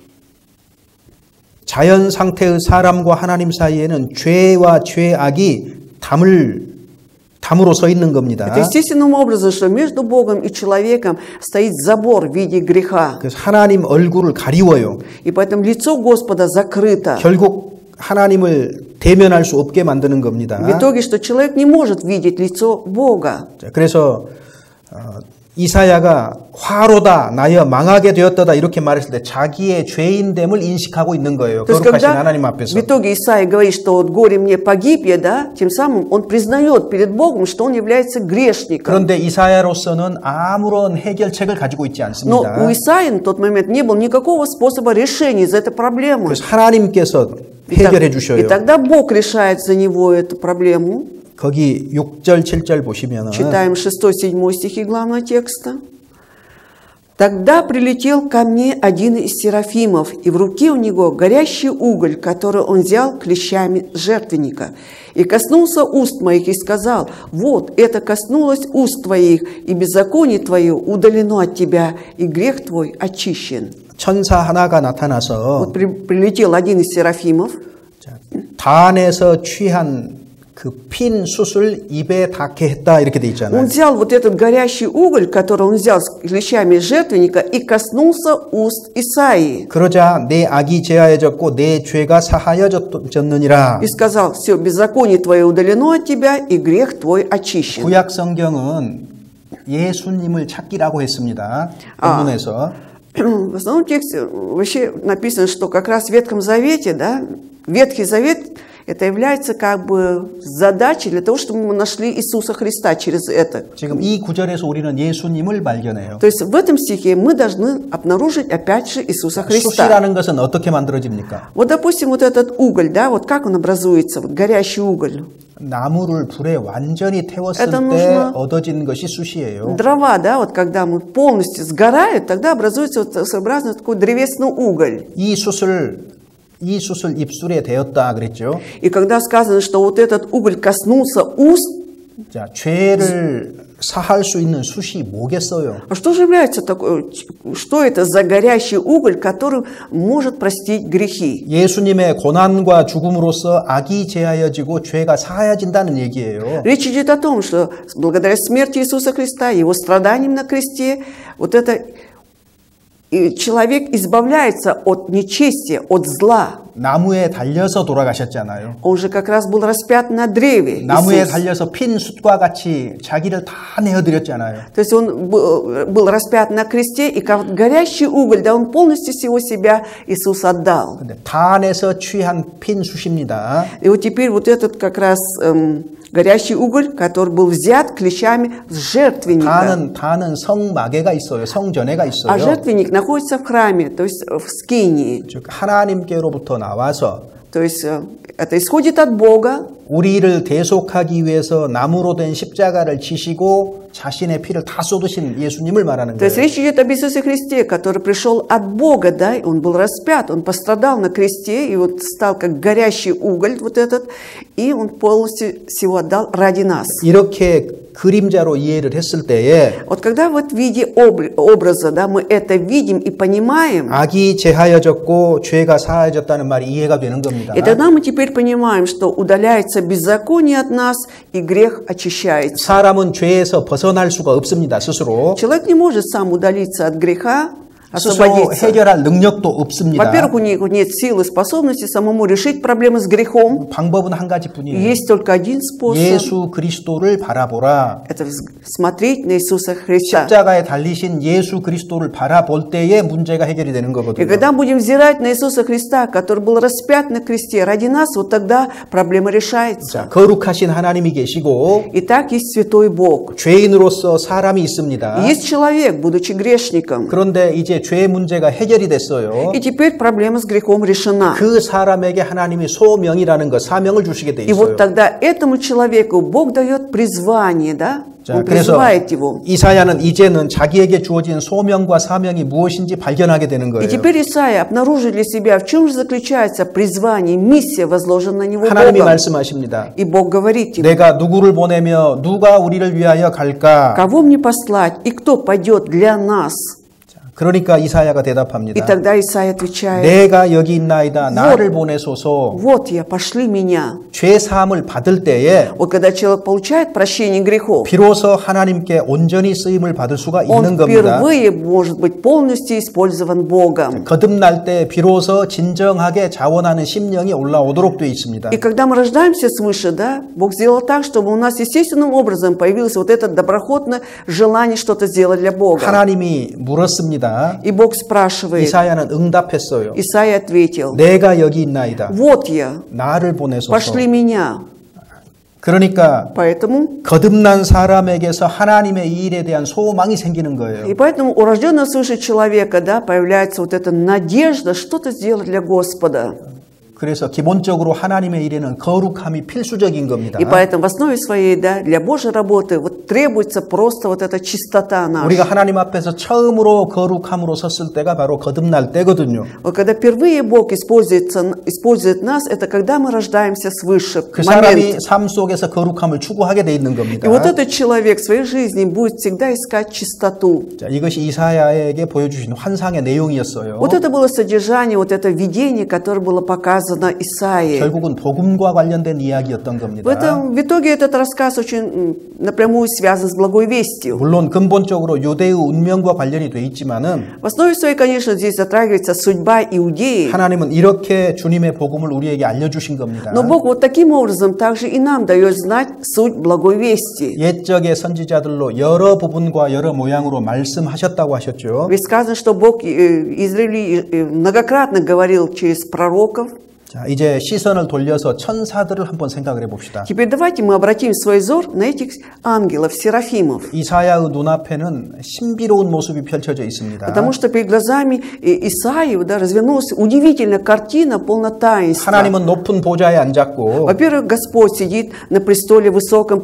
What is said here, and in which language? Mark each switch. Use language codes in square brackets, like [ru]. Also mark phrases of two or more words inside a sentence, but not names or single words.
[ko] 자연 상태의 사람과 하나님 사이에는 죄와 죄악이 담으로 서 있는 겁니다. [ru] Это естественным образом, что между Богом и человеком стоит забор в виде греха. [ko] 그래서 하나님 얼굴을 가리워요. [ru] И поэтому лицо Господа закрыто. [ko] 결국 하나님을 대면할 수 없게 만드는 겁니다. [ru] В итоге, что человек не может видеть лицо Бога. [ko] 그래서 이사야가 화로다 나여 망하게 되었다 이렇게 말했을 때 자기의 죄인됨을 인식하고 있는 거예요. [ru] То есть, [ko] 거룩하신 [ru] когда [ko] 하나님 앞에서. [ru] в итоге Исаия говорит, что вот горе мне погиб я, да, тем самым он признает перед Богом, что он является грешником. [ko] 그런데 이사야로서는 아무런 해결책을 가지고 있지 [ru] Но [ko] 않습니다. [ru] у Исаии на тот момент не было никакого способа решения из этой проблемы. [ko] 그래서 하나님께서 해결해 [ru] И [ko] 주셔요. [ru] тогда Бог решает за него эту проблему. [ko] 거기 6절, 7절 보시면은 [ru] Читаем 6-7 стихи главного текста. «Тогда прилетел ко мне один из серафимов, и в руке у него горящий уголь, который он взял клещами жертвенника, и коснулся уст моих, и сказал: вот, это коснулось уст твоих, и беззаконие твое удалено от тебя, и грех твой очищен». [ko] 천사 하나가 나타나서 [ru] Вот прилетел один из серафимов, [ko] 단에서 취한 그 핀 숯을 입에 닿게 했다 이렇게 돼 있잖아요. [ru] он взял вот этот горящий уголь, который он взял с клещами жертвенника, и коснулся уст Исаии. [ko] 그러자 내 악이 제하여졌고 내 죄가 사하여졌느니라. [ru] И сказал: все, беззаконие твое удалено от тебя, и грех твой очищен. [ko] 구약 성경은 예수님을 찾기라고 했습니다. 본문에서. [ru] В основном тексте вообще написано, что как раз в Ветхом Завете, да, Ветхий Завет это является как бы задачей для того, чтобы мы нашли Иисуса Христа через это. [ko] 지금 이 구절에서 우리는 예수님을 발견해요. [ru] То есть в этом стихе мы должны обнаружить опять же Иисуса Христа. [ko] 숯이라는 것은 어떻게 만들어집니까? [ru] Вот допустим вот этот уголь, да, вот как он образуется, вот горящий уголь. [ko] 나무를 불에 완전히 태웠을 [ru] Это [ko] 때 [ru] нужно [ko] 얻어진 것이 숯이에요. [ru] дрова, да, вот когда мы полностью сгорают, тогда образуется вот своеобразный такой древесный уголь. [ko] 이 숯을 입술에 대었다 그랬죠. [ru] И когда сказано, что вот этот уголь коснулся уст, [ko] 자, 죄를 사할 수 있는 숯이 뭐겠어요? [ru] а что же является такое, что это за горящий уголь, который может простить грехи? [ko] 예수님의 고난과 죽음으로써 악이 제하여지고 죄가 사하여진다는 얘기예요. [ru] Речь идет о том, что благодаря смерти Иисуса Христа, Его страданиям на кресте, вот это и человек избавляется от нечестия, от зла. [ko] 나무에 달려서 돌아가셨잖아요. [ru] Он же как раз был распят на древе. [ko] 나무에 [ru] Иисус. [ko] 달려서 핀 숯과 같이 자기를 다 내어드렸잖아요. [ru] То есть он был распят на кресте, и как горящий уголь, да, он полностью всего себя Иисус отдал. [ko] 근데 단에서 취한 핀 숯입니다. [ru] И вот теперь вот этот как раз горящий уголь, который был взят клещами с жертвенника. [ko] 단은 성마개가 있어요. 성전에가 [ru] А [ko] 있어요. [ru] жертвенник находится в храме, то есть в скинии. [ko] 즉 하나님께로부터 나와서 [ru] То есть это исходит от Бога. [ko] 우리를 대속하기 위해서 나무로 된 십자가를 지시고 자신의 피를 다 쏟으신 예수님을 말하는 [ru] То есть [ko] 거예요. [ru] речь идет об Иисусе Христе, который пришел от Бога, да, он был распят, он пострадал на кресте, и вот стал как горящий уголь вот этот, и он полностью всего отдал ради нас. [ko] 이렇게 그림자로 이해를 했을 때에 [ru] Вот когда вот в виде образа, да, мы это видим и понимаем, [ko] 악이 제하여졌고 죄가 사하여졌다는 말이 이해가 되는 겁니다. [ru] и тогда мы теперь понимаем, что удаляется беззаконие от нас, и грех очищается. [ko] 사람은 죄에서 벗어날 수가 없습니다. 스스로. [ru] Человек не может сам удалиться от греха, [ko] 스스로 [ru] освободиться. [ko] 해결할 능력도 없습니다. [ru] Во-первых, у него нет силы, способности самому решить проблемы с грехом. [ko] 방법은 한 가지뿐이에요. [ru] Есть только один способ. [ko] 예수 그리스도를 바라보라. [ru] Это смотреть на Иисуса Христа. [ko] 십자가에 달리신 예수 그리스도를 바라볼 때에 문제가 해결이 되는 [ru] И [ko] 거거든요. [ru] когда будем взирать на Иисуса Христа, который был распят на кресте ради нас, вот тогда проблема решается. [ko] 자, 거룩하신 하나님이 계시고 [ru] Итак, есть святой Бог. [ko] 죄인으로서 사람이 있습니다. [ru] Есть человек, будучи грешником. [ko] 그런데 이제 죄 문제가 해결이 됐어요. [ru] И теперь проблема с грехом решена. [ko] 그 사람에게 하나님이 소명이라는 것, 사명을 주시게 돼 [ru] И вот [ko] 있어요. [ru] тогда этому человеку Бог дает призвание, да? [ko] 자, [ru] Он [ko] 그래서 [ru] призывает его. [ko] 이사야는 이제는 자기에게 주어진 소명과 사명이 무엇인지 발견하게 되는 [ru] И [ko] 거예요. [ru] теперь Исаия обнаружил для себя, в чем же заключается призвание, миссия, возложенная на него [ko] 하나님이 [ru] Богом. [ko] 말씀하십니다. [ru] И Бог говорит ему: [ko] 내가 누구를 보내며 누가 우리를 위하여 갈까? [ru] кого мне послать, и кто пойдет для нас? [ko] 그러니까 이사야가 [ru] И [ko] 대답합니다. [ru] тогда Исаия отвечает: [ko] 내가 여기 있나이다. 나를 보내소서. [ru] вот я, пошли меня. [ko] 죄 사함을 받을 때에 [ru] Вот когда человек получает прощение грехов, [ko] 비로소 하나님께 온전히 쓰임을 받을 수가 있는 [ru] он [ko] 겁니다. [ru] впервые может быть полностью использован Богом. [ko] 거듭날 때 비로소 진정하게 자원하는 심령이 올라오도록 되어 있습니다. [ru] И когда мы рождаемся свыше, да, Бог сделал так, чтобы у нас естественным образом появилось вот это доброхотное желание что-то сделать для Бога. [ko] 하나님이 물었습니다. [ru] И Бог спрашивает, [ko] 이사야는 응답했어요. [ru] Исаия ответил: [ko] 내가 여기 있나이다. [ru] вот я, [ko] 나를 보내소서. [ru] пошли меня. [ko] 그러니까 [ru] Поэтому, [ko] 거듭난 사람에게서 하나님의 이 일에 대한 소망이 생기는 거예요. [ru] и поэтому у рожденного свыше человека, да, появляется вот эта надежда что-то сделать для Господа. [ko] 그래서 기본적으로 하나님의 일에는 거룩함이 필수적인 겁니다. [ru] И поэтому в основе своей, да, для Божьей работы вот требуется просто вот эта чистота наша. [ko] 우리가 하나님 앞에서 처음으로 거룩함으로 섰을 때가 바로 거듭날 때거든요. [ru] Вот когда впервые Бог использует нас, это когда мы рождаемся свыше. [ko] 그 사람이 삶 속에서 거룩함을 추구하게 돼 있는 겁니다. [ru] И вот этот человек в своей жизни будет всегда искать чистоту. [ko] 자, 이것이 이사야에게 보여주신 환상의 내용이었어요. [ru] Вот это было содержание, вот это видение, которое было показано Исаии. [ko] 결국은 복음과 관련된 и야기였던 겁니다. [ru] В итоге этот рассказ очень напрямую связан с благой вестью. [ko] 물론 근본적으로 유대의 운명과 관련이 돼 있지만은 [ru] В основе своей, конечно, здесь затрагивается судьба Иудеи. [ko] 하나님은 이렇게 주님의 복음을 우리에게 알려주신 겁니다. [ru] Но Бог вот таким образом также и нам дает знать суть благой вести. [ko] 옛적의 선지자들로 여러 부분과 여러 모양으로 말씀하셨다고 하셨죠. [ru] Ведь сказано, что Бог Израилю многократно говорил через пророков. [ko] 자, 이제 시선을 돌려서 천사들을 한번 생각을 해봅시다. [ru] Теперь давайте мы обратим свой взор на этих ангелов, серафимов. [ko] 이사야의 눈앞에는 신비로운 모습이 펼쳐져 있습니다. [ru] Потому что перед глазами Исаии, да, развернулась удивительная картина, полна таинства. [ko] 하나님은 높은 보좌에 앉았고 [ru] Во-первых, Господь сидит на престоле высоком,